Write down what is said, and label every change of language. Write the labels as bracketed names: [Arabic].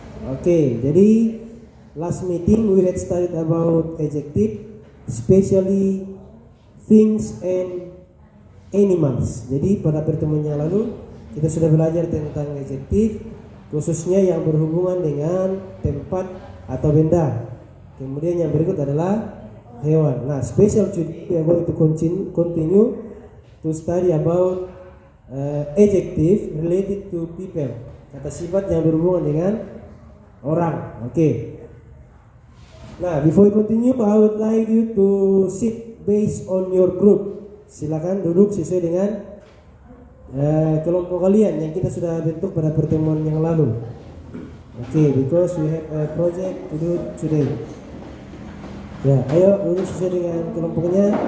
[English] Oke, jadi last meeting we had studied about adjective, especially things and animals. [Indonesian] Jadi pada pertemuan yang lalu kita sudah belajar tentang adjective, khususnya yang berhubungan dengan tempat atau benda. Kemudian yang berikut adalah hewan. [English] Nah, special today we are going to continue to study about adjective related to people. [Indonesian] Kata sifat yang berhubungan dengan orang. Oke. [English] Nah, before we continue, I would like you to sit based on your group. [Indonesian] Silakan duduk sesuai dengan kelompok kalian yang kita sudah bentuk pada pertemuan yang lalu. [English] Okay, because we have a project to do today. [Indonesian] Ya, ayo duduk sesuai dengan kelompoknya.